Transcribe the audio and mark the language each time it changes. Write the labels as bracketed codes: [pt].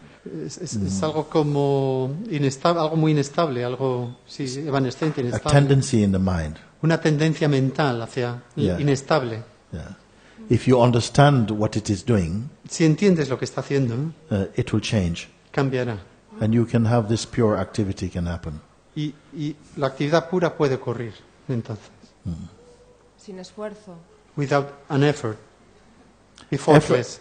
[es] es algo como inestable, algo muy inestable, algo sí, evanescente, [en] A [es] inestable. [en] tendency in the mind. [es] Una tendencia mental hacia [en] Yeah. [es] inestable. [en] Yeah. If you understand what it is doing, [es] Si entiendes lo que está haciendo, [en] it will change, [es] cambiará. [en] and you can have this pure activity can happen. [es] Y la actividad pura puede ocurrir, entonces, Sin esfuerzo. [en] without an effort, effortless.